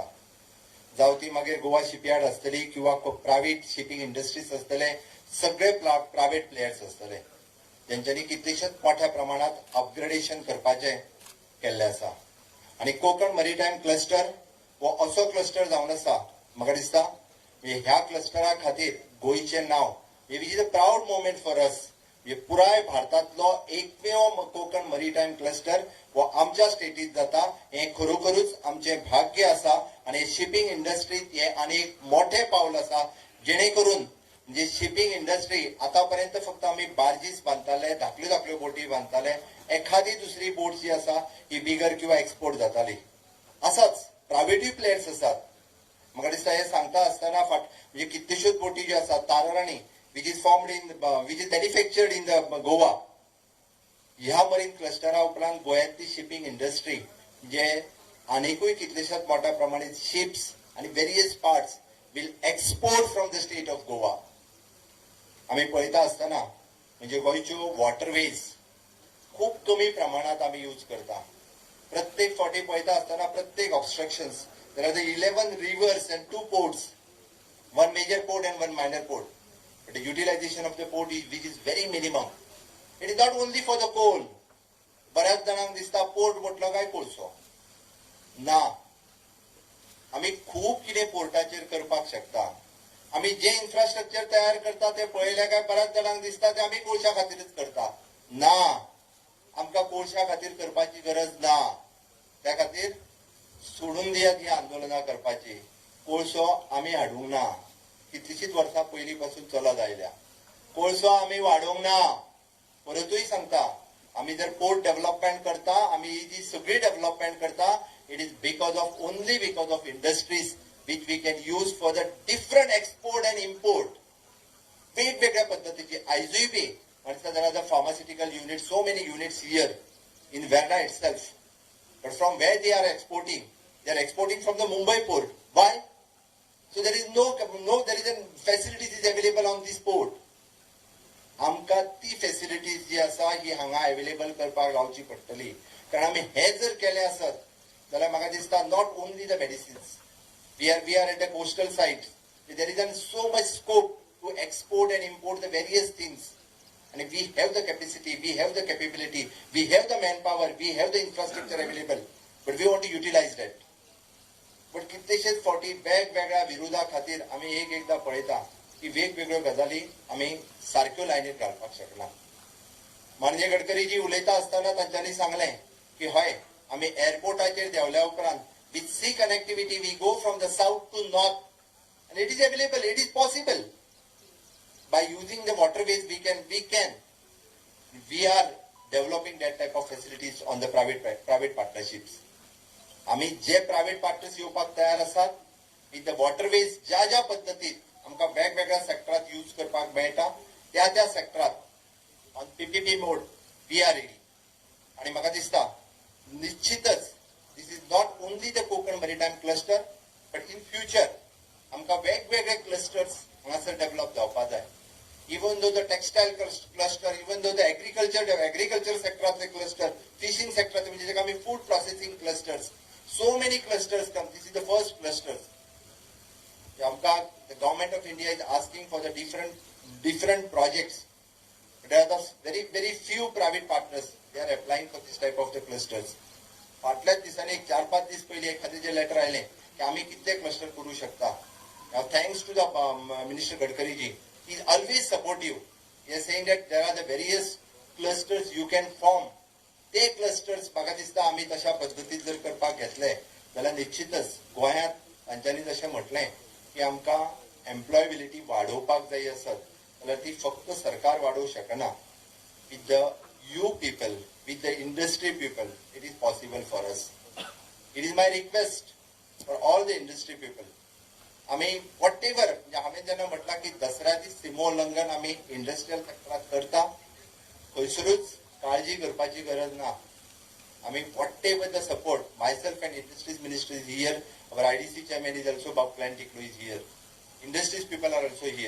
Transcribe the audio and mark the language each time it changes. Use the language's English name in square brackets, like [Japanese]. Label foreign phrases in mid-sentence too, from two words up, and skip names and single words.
[Konkani] जावं ती मागीर गोवा शिपयार्ड आसतली किंवा [English] private shipping industries [Konkani] आसतले सगळे [English] private players [Konkani] आसतले जेंच्यांनी कितलेशेच मोठ्या प्रमाणात अपग्रेडेशन करपाचे केल्ले आसा. आनी कोकण मरीटायम क्लस्टर हो असो क्लस्टर जावन आसा म्हाका दिसता ह्या क्लस्टरा खातीर गोंयचें नांव [English] which is a proud moment for us. [Konkani] पुराय भारतांतलो एकमेव कोकण मरीटायम क्लस्टर हो आमच्या स्टेटीत जाता हें खरोखरूच आमचें भाग्य आसा आनी शिपिंग इंडस्ट्रीत हें आनी एक मोठें पावल आसा जेणे करून म्हणजे [English] shipping industry [Konkani] आतापर्यंत फक्त आम्ही बार्जीस बांदताले धाकल्यो बोटी बांदताले एखादी दुसरी बोट जी आसा ही बिगर किंवा एक्सपोर्ट जाताली असाच प्रायव्हेटूय प्लेयर्स आसात. म्हाका दिसता हे सांगता आसतना म्हणजे कितल्योश्योच बोटी ज्यो आसात ताराराणी [English] which is formed in which is manufactured in the Goa. [Konkani] ह्या मरीन क्लस्टरा उपरांत गोंयांतली [English] shipping industry [Konkani] जे आनीकूय कितलेशेच मोठ्या प्रमाणात शिप्स आणि [English] various parts will export from the state of Goa. [Konkani] आम्ही पळयता आसतना म्हणजे गोंयच्यो वॉटरवेज खूप कमी प्रमाणात आम्ही यूज करता. प्रत्येक फावटी पळयता आसतना प्रत्येक [English] obstructions there are the 11 rivers and 2 ports, one major port and one minor port. But the utilization of the port is which is very minimum. It is not only for the coal. [Konkani] बऱ्याच जणांक दिसता पोर्ट म्हटलो काय कोळसो ना. आम्ही खूप कितें पोर्टाचेर करपाक शकता. आम्ही जे इन्फ्रास्ट्रक्चर तयार करता ते पळयल्या काय बऱ्याच जणांक दिसता ते आम्ही कोळशा खातीरच करता. ना, आमकां कोळशा खातीर करपाची गरज ना. त्या खातीर सोडून दियात ही आंदोलनां करपाची. कोळसो आम्ही हाडूंक ना. कितलीशीच वर्सां पयलीं पासून चलत आयल्या. कोळसो आम्ही वाडोवंक ना. परतूय सांगता आम्ही जर [English] port development [Konkani] करता आम्ही ही जी सगळी डेव्हलपमेंट करता [English] it is only because of industries which we can use for the different export and import. [Konkani] वेगवेगळ्या पद्धतीची आयजूय बी [English] there are the pharmaceutical units, so many units here in Verna itself. But from where they are exporting from the Mumbai port. Why? So there is there is a facilities is available on this port. [Konkani] आमकां ती फॅसिलिटीज जी आसा ही हांगा अवेलेबल करपाक लावची पडटली. कारण आमी हे जर केले आसत जाल्यार म्हाका दिसता [English] not only the medicines. We are at a coastal site. There is so much scope to export and import the various things. And we have the capacity, we have the capability, we have the manpower, we have the infrastructure available. But we want to utilize that. [Konkani] But कितलेशेच फावटी वेगवेगळ्या विरोधा खातीर आमी एकदा पळयता की वेगवेगळ्यो गजाली आमी सारक्यो लायनीर घालपाक शकना. माननीय गडकरीजी उलयता आसतना तांच्यांनी सांगलें की हय आमी एअरपोर्टाचेर देवल्या उपरांत [English] with sea connectivity we go from the south to north and it is available, it is possible. By using the waterways we are developing that type of facilities on the private partnerships. [Konkani] आम्ही जे [English] private partners [Konkani] येवपाक तयार आसात [English] with the waterways [Konkani] ज्या पद्दतीत आमकां वेगवेगळ्या सेक्टरात यूज करपाक मेळटा त्या सेक्टरात [English] on PPP mode we are ready. [Konkani] आणि म्हाका दिसता निश्चितच [English] this is not only the Konkan Maritime Cluster but in future [Konkani] आमकां वेगवेगळे क्लस्टर्स हांगासर डेव्हलप जावपाक जाय. [English] even though the textile cluster, even though the agriculture सेक्टरातले क्लस्टर, फिशिंग सेक्टरातले म्हणजे जेका आमी food processing clusters, so many clusters come. This is the first cluster. The government of India is asking for the different projects. There are very few private partners. They are applying for this type of the clusters. [Konkani] फाटल्याच दिसांनी 4-5 दीस पयलीं एखादें जे लेटर आयलें की आमी कितले क्लस्टर करूं शकता. [English] Now thanks to the Minister Gadkari ji, he is always supportive. He is saying that there are the various clusters you can form. [Konkani] ते क्लस्टर्स म्हाका दिसता आमी तशा पद्दतीन जर करपाक घेतले जाल्यार निश्चितच गोंयांत तांच्यांनी जशें म्हटलें की आमकां एम्प्लॉयबिलिटी वाडोवपाक जाय आसत जाल्यार ती फक्त सरकार वाडोवंक शकना. [English] with the you people, with the industry people, it is possible for us. it is my request for all the industry people. [Konkani] आमी [English] what ever [Konkani] म्हणजे हांवें जेन्ना म्हटलां की दसऱ्या दीस सिमोल्लंघन आमी इंडस्ट्रियल सेक्टरात करता खंयसरूच काळजी करपाची गरज ना. [English] आमी what ever the support, myself and industries minister is here, our IDC chairman is also Babulal Tiklo is here, industries people are also here.